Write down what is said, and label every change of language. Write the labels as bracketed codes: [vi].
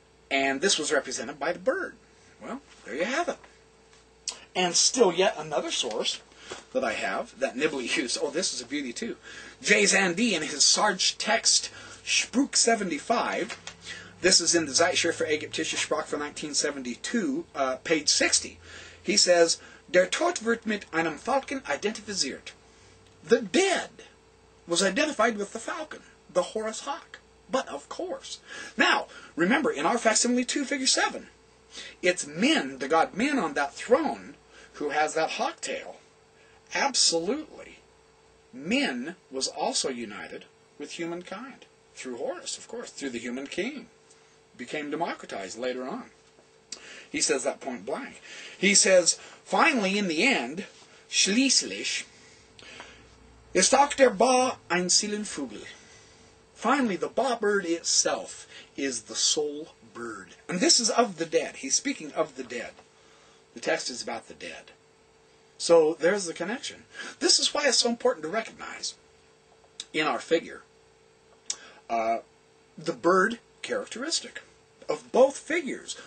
[en] And this was represented by the bird. Well, there you have it. And still yet another source that I have, that Nibley used. Oh, this is a beauty too. J. Zandi in his Sarge text, Spruch 75. This is in the Zeitschrift für Ägyptische Sprache for 1972, page 60. He says, [de] Der Tod wird mit einem Falken identifiziert. [en] The dead was identified with the falcon, the Horus hawk. But of course. Now, remember, in our Facsimile 2, figure 7, it's Min, the god Min on that throne, who has that hawk tail. Absolutely. Min was also united with humankind. Through Horus, of course, through the human king. Became democratized later on. He says that point blank. He says, finally, in the end, [de] schließlich, ist auch der Ba ein Seelenvogel. [en] Finally, the Ba bird itself is the soul bird. And this is of the dead. He's speaking of the dead. The text is about the dead. So there's the connection. This is why it's so important to recognize in our figure the bird characteristic of both figures.